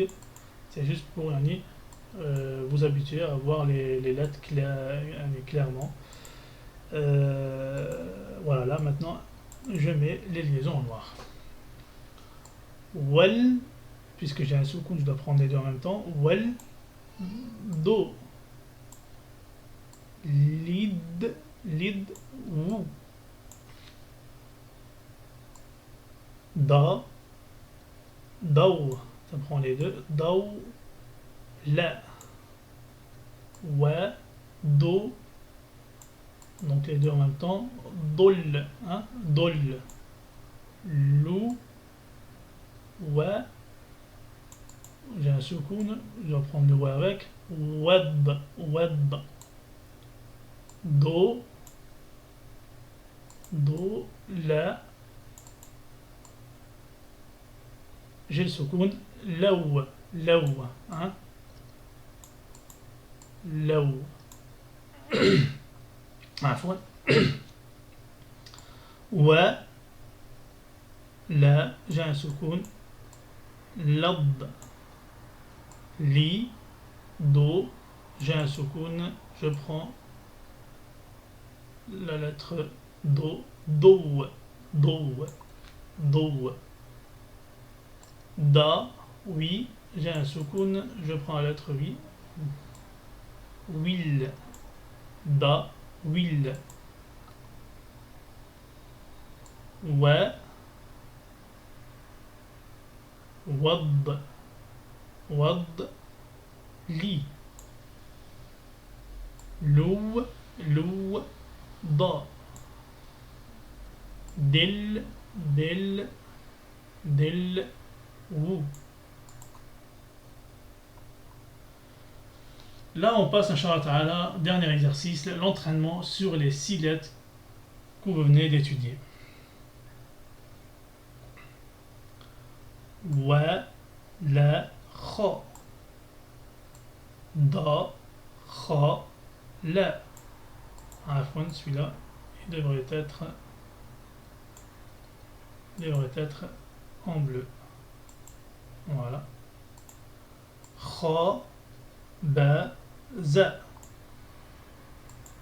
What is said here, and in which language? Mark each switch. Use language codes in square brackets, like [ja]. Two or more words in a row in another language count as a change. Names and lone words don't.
[fr] C'est juste pour vous habituer à voir les lettres clairement. Voilà, là maintenant, je mets les liaisons en noir. Wal, puisque j'ai un soukoun, je dois prendre les deux en même temps. [ar] Wal, do. Lid, lid, wou. Da, [fr] daw, ça prend les deux. [ar] Daw, la. Wa, do. [fr] Donc les deux en même temps. [ar] Dol, hein, dol. Lou, wa. [fr] J'ai un soukoun, je vais prendre le wa avec. [ar] Wad, wad. Do, do, la. [fr] J'ai le soukoun. [ar] Laou, laou, hein. Laou. عفوا. و لا, [fr] j'ai un soukoun. [ar] Lad, li, do, [fr] j'ai un soukoun, je prends la lettre [ar] do, do, do, do. Da, [fr] oui, j'ai un soukoun, je prends la lettre oui. [ar] Will, da, will. Wa, wad, wad, li. Lou, lou, da. Dil, dil, dil, wou. [fr] Là, on passe, [ar] إن شاء الله تعالى, [fr] dernier exercice, l'entraînement sur les 6 lettres que vous venez d'étudier. [ar] Wa, la, kha. Da, kha, la. [fr] Afwan, celui-là, il devrait être en bleu. Voilà. [ar] Kha, ba, za.